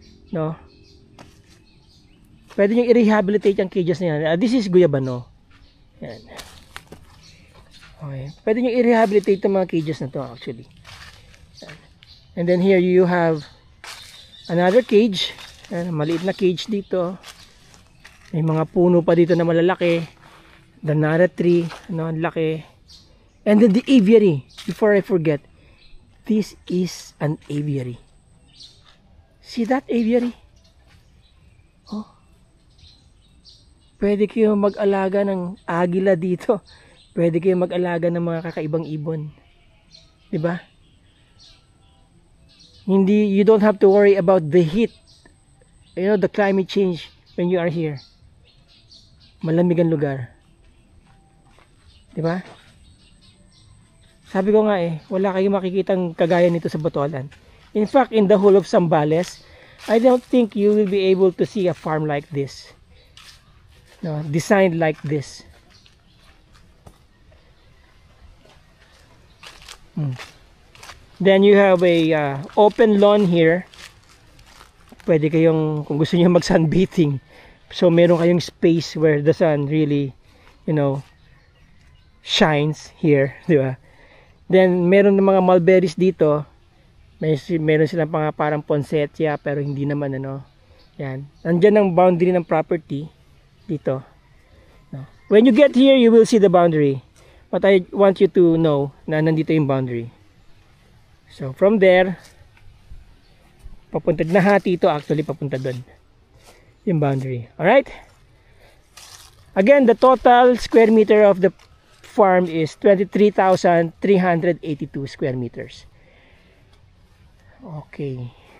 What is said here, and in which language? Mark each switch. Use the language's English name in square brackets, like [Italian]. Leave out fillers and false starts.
[Filipino] No? Pwede nyo i-rehabilitate yung cages na yan. [English] This is guyabano. [Filipino] Yan. Okay. Pwede nyo i-rehabilitate yung mga cages na to actually. [English] And then here you have another cage. [Filipino] Maliit na cage dito. May mga puno pa dito na malalaki. [English] The nara tree. [Filipino] Ano, laki. [English] And then the aviary. Before I forget. This is an aviary. See that aviary? Oh. [Filipino] Pwede kayo mag-alaga ng agila dito. Pwede kayo mag-alaga ng mga kakaibang ibon. Diba? [English] Hindi, you don't have to worry about the heat. You know, the climate change when you are here. [Filipino] Malamig ang lugar. Diba? Sabi ko nga eh, wala kayong makikitang kagaya nito sa Botolan. [English] In fact, in the whole of Zambales, I don't think you will be able to see a farm like this. No, designed like this. Then you have a open lawn here. [Filipino] Pwede kayong, kung gusto niyo mag-sunbathing. [English] So meron kayong space where the sun really, you know, shines here, di ba? [Filipino] Then meron ng mga mulberries dito. Meron silang parang poinsettia pero hindi naman ano. Yan. Nandiyan ang boundary ng property dito. No. [English] When you get here, you will see the boundary. But I want you to know [Filipino] na nandito yung boundary. So from there, papunta na hati ito, actually papunta doon. Yung boundary. Alright? [English] Again, the total square meter of the farm is 23,382 square meters. Okay.